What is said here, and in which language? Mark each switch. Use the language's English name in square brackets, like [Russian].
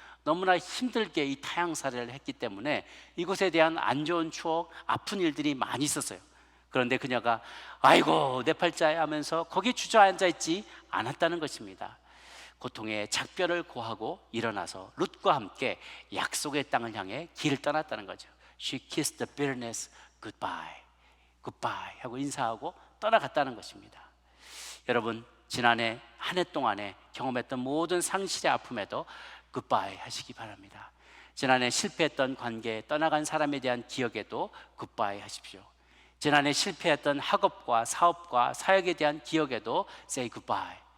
[Korean] 너무나 힘들게 이 타향살이를 했기 때문에 이곳에 대한 안 좋은 추억, 아픈 일들이 많이 있었어요. 그런데 그녀가 아이고 내 팔자야 하면서 거기 주저앉아 있지 않았다는 것입니다. 고통의 작별을 고하고 일어나서 룻과 함께 약속의 땅을 향해 길을 떠났다는 거죠. [English] She kissed the bitterness goodbye, goodbye [Korean] 하고 인사하고 떠나갔다는 것입니다. 여러분, 지난해 한 해 동안에 경험했던 모든 상실의 아픔에도 굿바이 하시기 바랍니다. 지난해 실패했던 관계, 떠나간 사람에 대한 기억에도 굿바이 하십시오. 지난해 실패했던 학업과 사업과 사역에 대한 기억에도 [English] say goodbye.